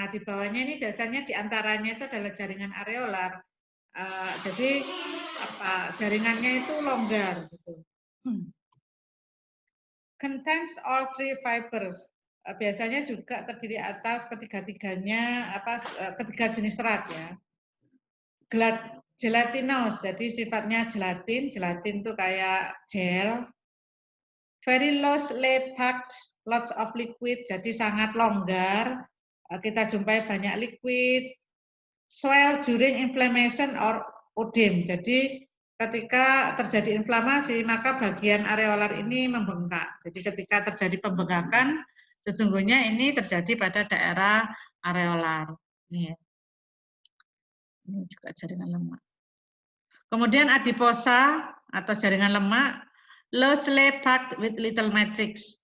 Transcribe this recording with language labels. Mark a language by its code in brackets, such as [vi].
[id] Nah, di bawahnya ini biasanya diantaranya itu adalah jaringan areolar. Jadi jaringannya itu longgar. Gitu. [en] Contains all three fibers. [id] Biasanya juga terdiri atas ketiga-tiganya ketiga jenis serat ya. Gelatinous, jadi sifatnya gelatin. Gelatin itu kayak gel. [en] Very loosely packed, lots of liquid, [id] jadi sangat longgar. Kita jumpai banyak liquid. [en] Swell during inflammation or odem. [id] Jadi ketika terjadi inflamasi, maka bagian areolar ini membengkak. Jadi ketika terjadi pembengkakan, sesungguhnya ini terjadi pada daerah areolar. Ini juga jaringan lemak. Kemudian adiposa atau jaringan lemak, [en] loosely packed with little matrix.